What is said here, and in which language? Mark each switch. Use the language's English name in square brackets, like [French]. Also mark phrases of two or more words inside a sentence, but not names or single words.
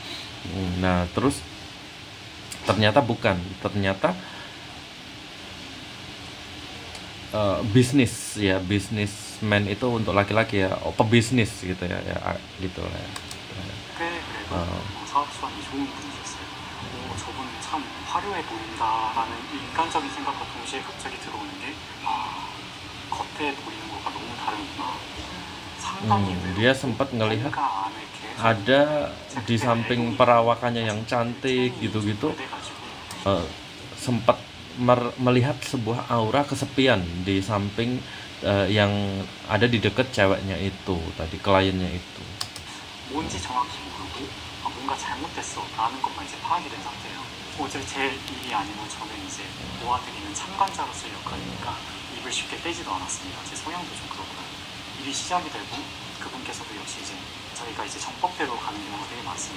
[Indonesian] Nah terus ternyata bukan, ternyata bisnis ya, bisnismen itu untuk laki-laki ya, pebisnis gitu ya, ya gitu lah ya. [Korean] 꽤 그래도 사업 수완이 좋은 분이셨어요. 저분 참 화려해 보인다라는 인간적인 생각과 동시에 갑자기 들어오는 게 겉에 보이는 것과 너무 다르구나. 상당히 [Indonesian] Dia sempat ngelihat [Korean] 뭔가 안에 계속 [Indonesian] ada di samping perawakannya yang cantik gitu-gitu, sempat melihat sebuah aura kesepian di samping yang ada di dekat ceweknya itu tadi, kliennya itu. [Korean] 뭔지 정확히 모르고 뭔가 잘못됐어 라는 것만 이제 파악이 된 상태예요. 어차피 제 일이 아니고 저는 이제 도와드리는 참관자로서의 역할이니까 입을 쉽게 떼지도 않았습니다. 제 성향도 좀 그렇고요. 일이 시작이 되고 그분께서도 역시 이제 저희가 이제 정법대로 가는 경우가 되게 많습니다.